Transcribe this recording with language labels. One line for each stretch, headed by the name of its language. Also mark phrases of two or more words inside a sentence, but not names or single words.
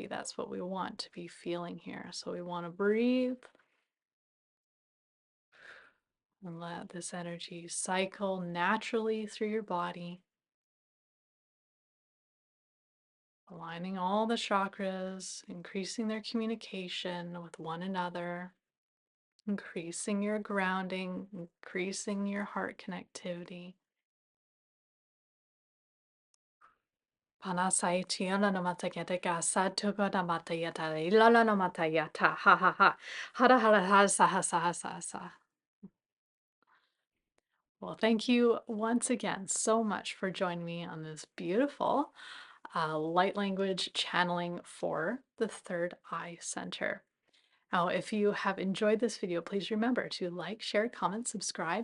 English: That's what we want to be feeling here. So we want to breathe and let this energy cycle naturally through your body, aligning all the chakras, increasing their communication with one another, increasing your grounding, increasing your heart connectivity. Panasai tiana no matayata satuko na matayata ilala no matayata ha ha ha hara hara ha sa ha sa ha sa sa. Well, thank you once again so much for joining me on this beautiful light language channeling for the third eye center. Now, if you have enjoyed this video, please remember to like, share, comment, subscribe.